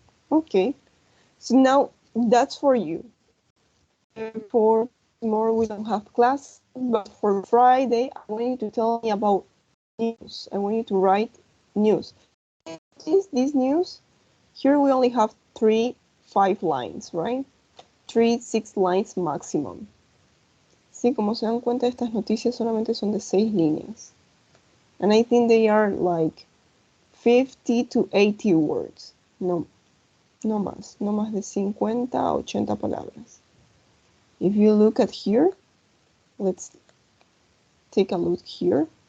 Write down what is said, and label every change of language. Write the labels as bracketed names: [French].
[English] Okay, so now that's for you. For tomorrow we don't have class, but for Friday I want you to tell me about news. I want you to write news. This news, here we only have 5 lines, right? 6 lines maximum. [Spanish] Sí, como se dan cuenta, estas noticias solamente son de 6 líneas. [English] And I think they are like 50 to 80 words. [Spanish] No más de 50 a 80 palabras. [English] If you look at here, let's take a look here.